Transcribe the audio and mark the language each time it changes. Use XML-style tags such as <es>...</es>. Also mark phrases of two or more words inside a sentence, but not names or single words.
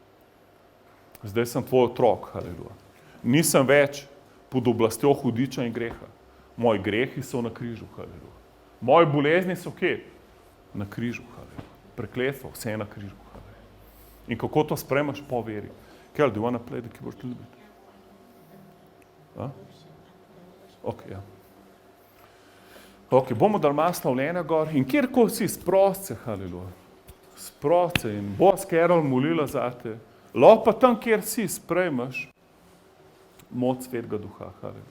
<sl>Zdaj sem tvoj otrok, haleluja. Nisem več pod oblastjo hudiča in greha. Moji grehi so na križu, haleluja. Moje bolezni so kje? Na križu, haleluja. Prekletstvo, vse je na križu, haleluja. In kako to sprejmeš po veri?</sl> <en>Kel, do you wanna play the keyboard a little bit?</en> <sl>Ok, ja. Ok, bomo dali malo slavljenja gor in kjerkoli si sprost se, haleluja. Sprost se in bo s Carol molila za te. Lahko pa tam, kjer si sprejmeš moč svetega duha, haleluja.</sl>